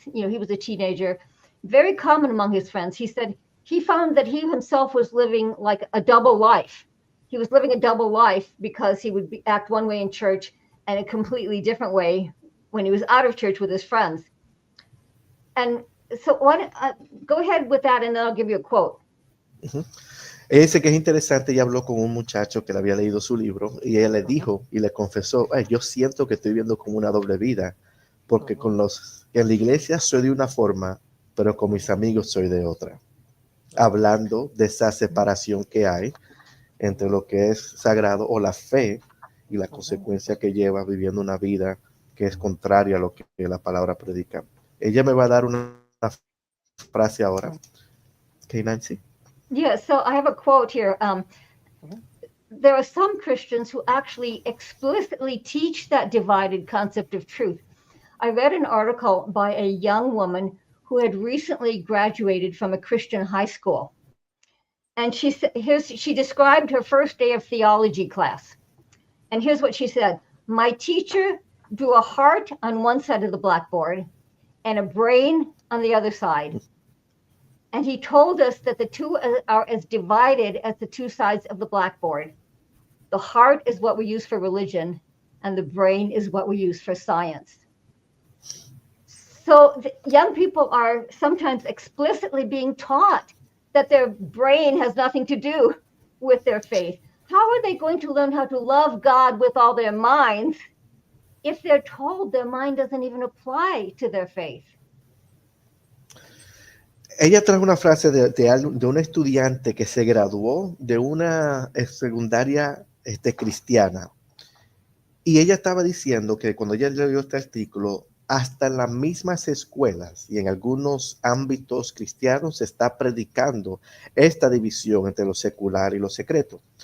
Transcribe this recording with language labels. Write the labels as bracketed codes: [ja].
[en] He was a teenager, very common among his friends. He said he found that he himself was living like a double life. He was living a double life because he would act one way in church and a completely different way when he was out of church with his friends. And so go ahead with that, and then I'll give you a quote. [es] Ella dice que es interesante. Ella habló con un muchacho que le había leído su libro y ella le dijo y le confesó, yo siento que estoy viviendo como una doble vida, porque en la iglesia soy de una forma, pero con mis amigos soy de otra. Hablando de esa separación que hay entre lo que es sagrado o la fe y la consecuencia que lleva viviendo una vida que es contraria a lo que la palabra predica. Ella me va a dar una frase ahora. [en] Okay, Nancy? Yeah, so I have a quote here. There are some Christians who actually explicitly teach that divided concept of truth. I read an article by a young woman who had recently graduated from a Christian high school. And she described her first day of theology class. And here's what she said. My teacher drew a heart on one side of the blackboard and a brain on the other side. And he told us that the two are as divided as the two sides of the blackboard. the heart is what we use for religion, and the brain is what we use for science. So young people are sometimes explicitly being taught that their brain has nothing to do with their faith. How are they going to learn how to love God with all their minds if they're told their mind doesn't even apply to their faith? [es] Ella trajo una frase de un estudiante que se graduó de una secundaria cristiana. Y ella estaba diciendo que cuando ella leyó este artículo, hasta en las mismas escuelas y en algunos ámbitos cristianos se está predicando esta división entre lo secular y lo secreto.